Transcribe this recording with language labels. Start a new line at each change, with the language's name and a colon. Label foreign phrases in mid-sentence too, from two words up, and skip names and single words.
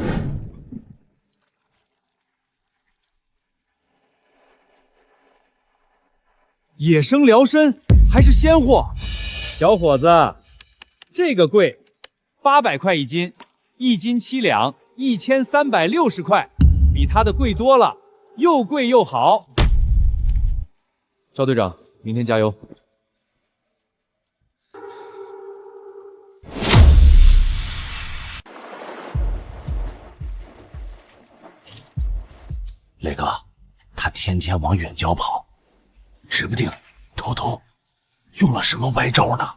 Chinese: 野生遼參還是鮮貨，小伙子，這個貴，800塊1斤，1斤7兩，1360塊，比他的貴多了，又貴又好。趙隊長，明天加油。磊哥，他天天往远郊跑，指不定偷偷用了什么歪招呢。